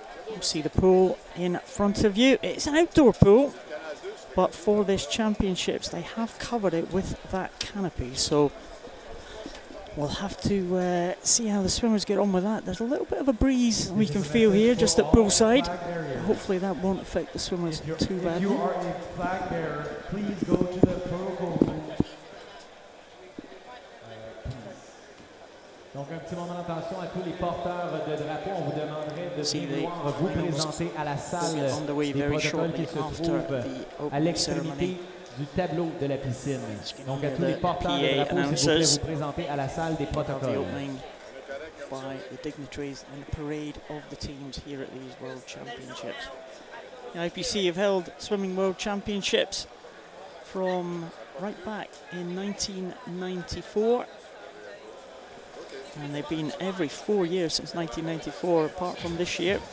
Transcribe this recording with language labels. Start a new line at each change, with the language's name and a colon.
English: You see the pool in front of you. It's an outdoor pool, but for this championships they have covered it with that canopy, so we'll have to see how the swimmers get on with that. There's a little bit of a breeze we can feel here just at poolside. Hopefully that won't affect the swimmers too badly. If you are a flag bearer, please go to the protocol room.
French: Donc un petit moment d'attention à tous les porteurs de drapeaux. On vous demanderait de pouvoir vous présenter à la salle des protocoles qui se trouve à l'extrémité du tableau de la piscine. Donc à tous les porteurs de drapeaux, s'il vous plaît, vous présenter à la salle des protocoles.
English: By the dignitaries and the parade of the teams here at these World Championships. The IPC have held Swimming World Championships from right back in 1994. And they've been every 4 years since 1994, apart from this year.